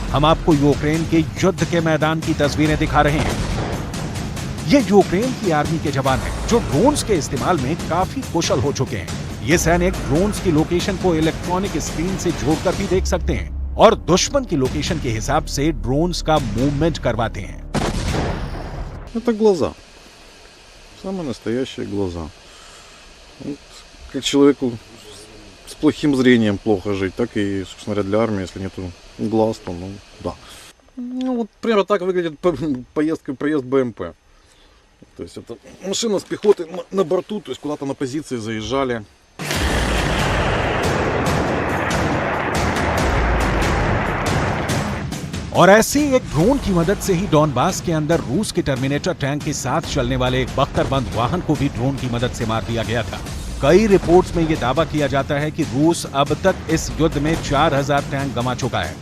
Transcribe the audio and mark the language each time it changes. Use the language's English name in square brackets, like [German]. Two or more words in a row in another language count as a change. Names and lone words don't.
[Hindi] हम आपको यूक्रेन के युद्ध के मैदान की तस्वीरें दिखा रहे हैं। ये यूक्रेन की आर्मी के जवान हैं जो ड्रोन्स के इस्तेमाल में काफी कुशल हो चुके हैं। ये सैनिक ड्रोन्स की लोकेशन को [English] electronic screen [Hindi] से जोड़कर भी देख सकते हैं और दुश्मन की लोकेशन के हिसाब से ड्रोन्स का मूवमेंट करवाते हैं। [Russian] Это глаза. Самые настоящие глаза. Вот, как человеку с плохим зрением плохо жить, так и, собственно говоря, для армии, если нету глаз, то, ну, да. Ну, вот примерно так выглядит проезд БМП. То есть это машина с пехотой на борту, то есть куда-то на позиции заезжали. [Hindi] और ऐसे एक ड्रोन की मदद से ही डॉनबास के अंदर रूस के [English] Terminator tank [Hindi] के साथ चलने वाले एक बख्तरबंद वाहन को भी ड्रोन की मदद से मार दिया गया था। कई रिपोर्ट्स में यह दावा किया जाता है कि रूस अब तक इस युद्ध में 4000 टैंक गंवा चुका है।